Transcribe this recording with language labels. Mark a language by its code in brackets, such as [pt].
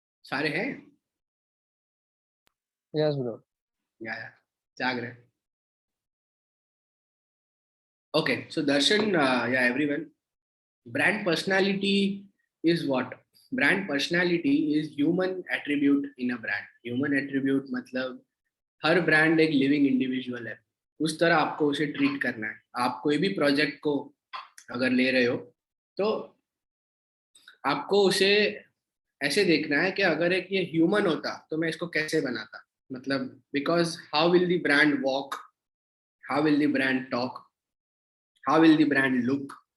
[hi] सारे हैं? [en] Yes bro. [hi] या जाग रहे। [en] Okay, so Darshan या everyone, brand personality is what? Brand personality is human attribute in a brand. [hi] Human attribute मतलब हर ब्रांड एक लिविंग इंडिविजुअल है, उस तरह आपको उसे ट्रीट करना है। आप कोई भी प्रोजेक्ट को अगर ले रहे हो तो आपको उसे ऐसे देखना है कि अगर एक ये ह्यूमन होता तो मैं इसको कैसे बनाता, मतलब because [en] How will the brand walk, how will the brand talk, how will the brand look.